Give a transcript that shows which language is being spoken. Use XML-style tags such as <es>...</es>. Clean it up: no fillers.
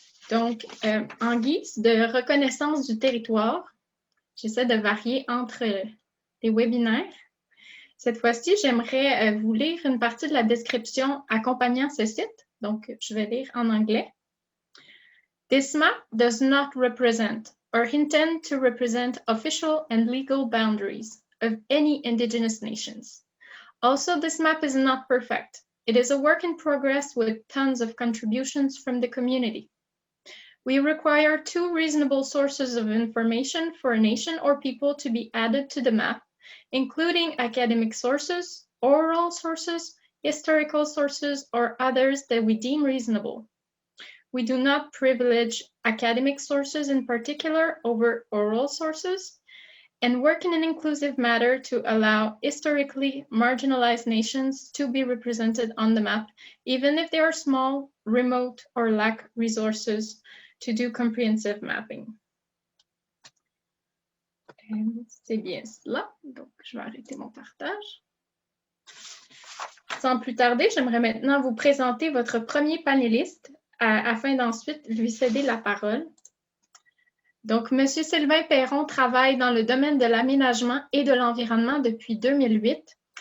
<fr>Donc, en guise de reconnaissance du territoire, j'essaie de varier entre les webinaires. Cette fois-ci, j'aimerais vous lire une partie de la description accompagnant ce site. Donc, je vais lire en anglais.</fr> <en>This map does not represent or intend to represent official and legal boundaries of any Indigenous nations. Also, this map is not perfect. It is a work in progress with tons of contributions from the community. We require 2 reasonable sources of information for a nation or people to be added to the map, including academic sources, oral sources, historical sources, or others that we deem reasonable. We do not privilege academic sources in particular over oral sources, and work in an inclusive manner to allow historically marginalized nations to be represented on the map, even if they are small, remote, or lack resources to do comprehensive mapping.</en> <fr>C'est bien cela. Donc, je vais arrêter mon partage. Sans plus tarder, j'aimerais maintenant vous présenter votre premier panéliste afin d'ensuite lui céder la parole. Donc, M. Sylvain Perron travaille dans le domaine de l'aménagement et de l'environnement depuis 2008.</fr>